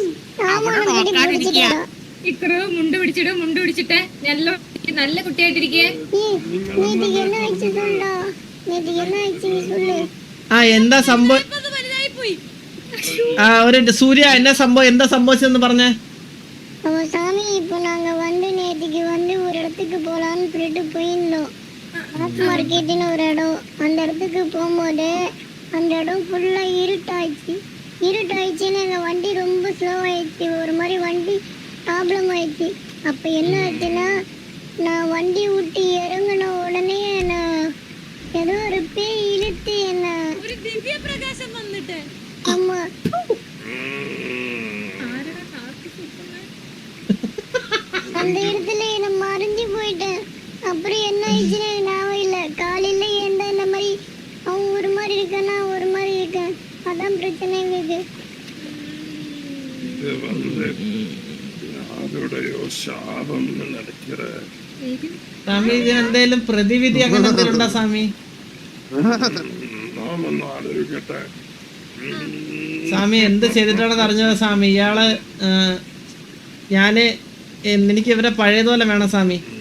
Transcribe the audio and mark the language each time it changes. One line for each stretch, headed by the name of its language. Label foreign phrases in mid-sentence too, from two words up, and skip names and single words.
Malayalam: ഇക്രോ മുണ്ട് പിടിച്ചിട്ട് നല്ല കുട്ടിയായിട്ടിരിക്കേ. ആ എന്താ സംഭവം? അത് വലുതായി പോയി. ആ ഒരു സൂര്യ എന്താ സംഭവിച്ചെന്ന് പറഞ്ഞേ.
Tamil: சாமி இப்போ நாங்க வந்து நேற்றுக்கு வந்து ஒரு இடத்துக்கு போலான்னு சொல்லிட்டு போயிருந்தோம். ஆஃப் மார்க்கெட்டுன்னு ஒரு இடம். அந்த இடத்துக்கு போகும்போது அந்த இடம் ஃபுல்லா இருட்டாயிடுச்சுன்னு எங்கள் வண்டி ரொம்ப ஸ்லோ ஆயிடுச்சு. ஒரு மாதிரி வண்டி ப்ராப்ளம் ஆயிடுச்சு. அப்போ என்ன ஆச்சுன்னா நான் வண்டி விட்டு இறங்கின உடனே நான் ஏதோ ஒரு பேய் இழுத்து என்ன.
Malayalam: ഒരു ദിവ്യ പ്രകാശം വന്നിട്ട്
Tamil: ஆமா அந்த இடத்துல என்ன மறைஞ்சு போயிட்டேன். அப்புறம் என்ன ஆயிடுச்சுன்னு ஞாபகம் இல்லை. காலையில ஏண்டா இந்த மாதிரி அவன் ஒரு மாதிரி இருக்கானா ஒரு மாதிரி இருக்கேன். அதான் பிரச்சனை எங்களுக்கு. இது வந்து யாருடையோ ശാപം நினைக்கிறேன்.
Malayalam: സ്വാമി ഇതിനെന്തേലും പ്രതിവിധി അങ്ങനെ എന്തെങ്കിലും ഉണ്ടോ സ്വാമി? നാം ഒന്ന് ആലോചിക്കട്ടെ. സ്വാമി എന്ത് ചെയ്തിട്ടാണെന്ന് അറിഞ്ഞത് സ്വാമി? ഇയാള് എനിക്ക് ഇവരെ പഴയതുപോലെ വേണം സ്വാമി.